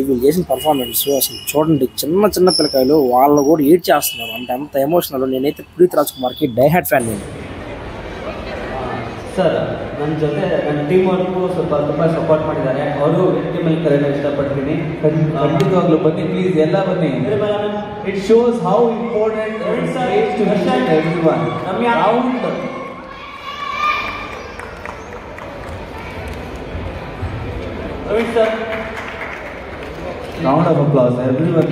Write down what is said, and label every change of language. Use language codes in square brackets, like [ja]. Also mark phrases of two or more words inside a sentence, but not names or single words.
[te] వీళ్ళు చేసిన పర్ఫార్మెన్స్ అసలు చూడండి, చిన్న పిల్లకాయలు వాళ్ళు కూడా ఏడ్ చేస్తున్నారు, అంటే అంత ఎమోషనల్. నేనైతే పునీత్ రాజ్ కుమార్కి [en] die hard fan. [te] నేను [kn] ಸರ್ ನನ್ನ ಜೊತೆ ನನ್ನ [en] team work [kn] ಸ್ವಲ್ಪ ತುಂಬ ಸಪೋರ್ಟ್ ಮಾಡಿದ್ದಾರೆ. ಅವರು ಟೀಮಲ್ಲಿ ಕರೆಯೋಣ ಇಷ್ಟಪಡ್ತೀನಿ. ಖಂಡಿತವಾಗ್ಲೂ ಬನ್ನಿ ಪ್ಲೀಸ್, ಎಲ್ಲ ಬನ್ನಿ. [en] It shows how important everyone. Round of applause everyone.